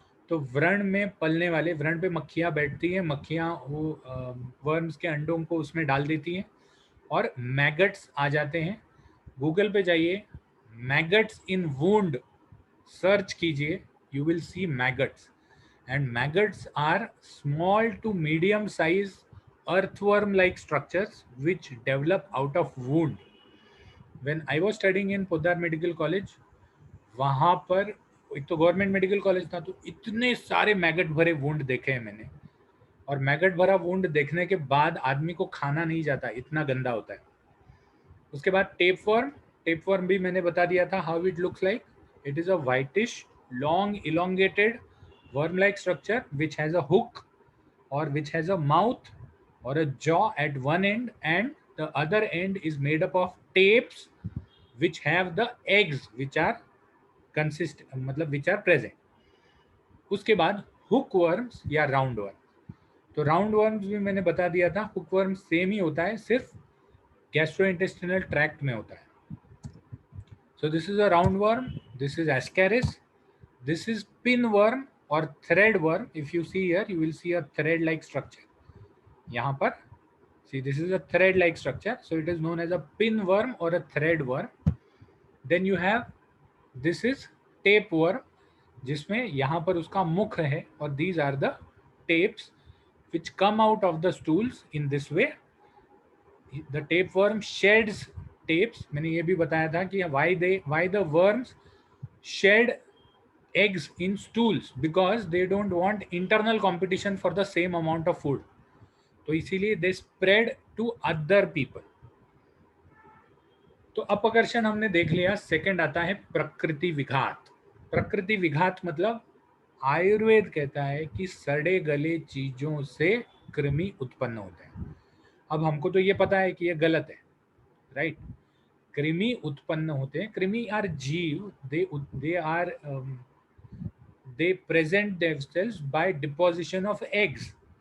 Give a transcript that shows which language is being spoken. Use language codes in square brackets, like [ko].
[hi] तो व्रण में पलने वाले, व्रण पे मक्खियाँ बैठती हैं, मक्खियाँ वो वर्म्स के अंडों को उसमें डाल देती हैं और मैगट्स आ जाते हैं। गूगल पे जाइए, मैगट्स इन वुंड सर्च कीजिए, [en] You will see maggots. And maggots are small to medium size earthworm like structures which develop out of wound. When I was studying in Poddar Medical College, [hi] वहाँ पर एक तो government medical college था, तो इतने सारे maggot भरे wound देखे हैं मैंने। और मैगट भरा वुंड देखने के बाद आदमी को खाना नहीं जाता, इतना गंदा होता है। उसके बाद टेप वर्म, टेप वर्म भी मैंने बता दिया था [en] How it looks like. It is a whitish long elongated worm like structure which has a hook or which has a mouth or a jaw at one end, and the other end is made up of tapes which have the eggs which are consist [hi] मतलब [en] which are present। [hi] उसके बाद hook worms या round worm. तो round worms भी मैंने बता दिया था, हुक वर्म सेम ही होता है, सिर्फ गैस्ट्रोइंटेस्टिनल ट्रैक्ट में होता है। [en] So this is a roundworm, this is Ascaris, this is pinworm or threadworm. If you see here, you will see a thread-like structure. [hi] यहाँ पर, [en] see this is a thread-like structure, so it is known as a pinworm or a threadworm. Then you have, this is tapeworm, [hi] जिसमें यहाँ पर उसका मुख है और [en] these are the tapes which come out of the stools in this way. The tapeworm sheds tapes. [hi] मैंने ये भी बताया था कि [en] why the worms shed eggs in stools, because they don't want internal competition for the same amount of food. [hi] तो इसीलिए [en] they spread to other people. [hi] तो अपकर्षण हमने देख लिया। सेकंड आता है प्रकृति विघात। प्रकृति विघात मतलब आयुर्वेद कहता है कि सड़े गले चीजों से कृमि उत्पन्न होते हैं। अब हमको तो ये पता है कि ये गलत है, राइट। कृमि उत्पन्न होते हैं, कृमि आर जीव, [en] They are they present themselves by deposition of eggs.